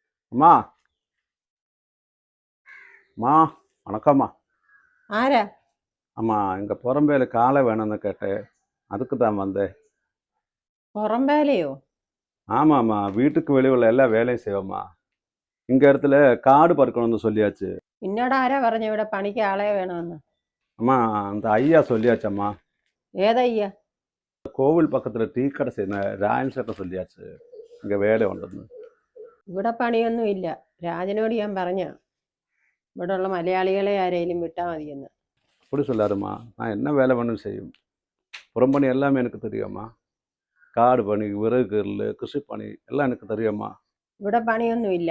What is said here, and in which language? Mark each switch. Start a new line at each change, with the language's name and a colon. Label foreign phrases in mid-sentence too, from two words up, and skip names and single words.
Tamil: அம்மா அம்மா வணக்கம்மா.
Malayalam: ആരാ?
Tamil: அம்மா இங்கே புறம்பேல காலை வேணும்னு கேட்டேன், அதுக்கு தான் வந்தேன்.
Malayalam: പുറം വേലയോ?
Tamil: ஆமாம்மா, வீட்டுக்கு வெளியே உள்ள எல்லா வேலையும் செய்வோம்மா. இங்கே இடத்துல காடு பறக்கணும்னு சொல்லியாச்சு.
Malayalam: എന്നോട് ആരാ പറഞ്ഞു ഇവിടെ പണിക്ക് ആളെ വേണമെന്ന്?
Tamil: அம்மா அந்த ஐயா சொல்லியாச்சம்மா.
Malayalam: ഏതയ്യ?
Tamil: கோவில் பக்கத்தில் டீ கடை செய்யணும் ராயன் சேட்டை சொல்லியாச்சு, இங்கே வேலை உണ്ടെന്ന്.
Malayalam: ഇവിടെ പണിയൊന്നും ഇല്ല. രാജനോട് ഞാൻ പറഞ്ഞ ഇവിടെ ഉള്ള മലയാളികളെ ആരെങ്കിലും വിട്ടാൽ മതിയെന്ന്.
Tamil: அப்படி சொல்லாருமா, நான் என்ன வேலை வேணும்னு செய்யும். புறம்பணி எல்லாமே எனக்கு தெரியும்மா. காடு பணி, விறகு கீறல், கிருஷி பணி எல்லாம் எனக்கு தெரியும்மா.
Malayalam: ഇവിടെ പണിയൊന്നും ഇല്ല.